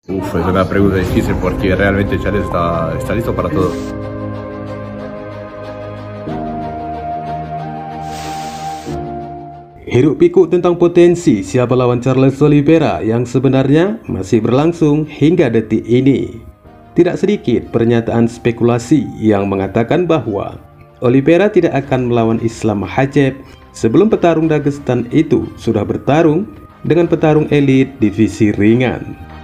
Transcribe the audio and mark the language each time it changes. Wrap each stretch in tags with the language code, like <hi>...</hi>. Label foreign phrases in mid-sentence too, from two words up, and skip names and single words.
<es>Uf, es una pregunta difícil porque realmente Charles está listo para todo.</es> <id>Hiruk pikuk tentang potensi siapa lawan Charles Oliveira yang sebenarnya masih berlangsung hingga detik ini. Tidak sedikit pernyataan spekulasi yang mengatakan bahwa Oliveira tidak akan melawan Islam Makhachev sebelum petarung Dagestan itu sudah bertarung dengan petarung elit divisi ringan.</id>